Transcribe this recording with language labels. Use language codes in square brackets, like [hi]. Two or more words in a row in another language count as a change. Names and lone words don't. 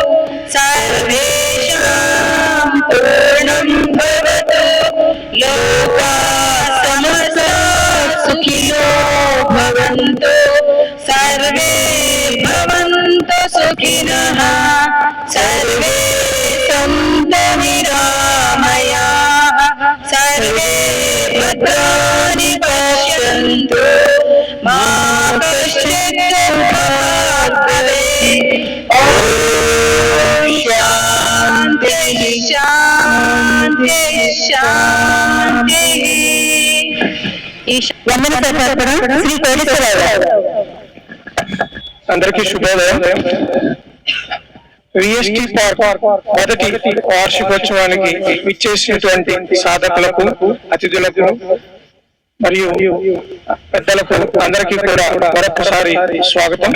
[sa] सर्वेषां पूर्णं भवतु, लोकाः समस्ताः सुखिनो भवन्तु, सर्वे भवन्तु सुखिनः, सर्वे सन्तु निरामयाः, सर्वे भद्राणि पश्यन्तु, मा कश्चित् दुःखात् भवेत्। ॐ शान्तिः शान्तिः शान्तिः। [te] వందన సహకారం శ్రీ కోటేశ్వరరావు. అందరికీ శుభోదయం. విఎస్టీ పార్క్ మొదటి వార్షికోత్సవానికి విచ్చేసినటువంటి సాధకులకు, అతిథులకు మరియు పెద్దలకు అందరికీ కూడా మరొకసారి స్వాగతం.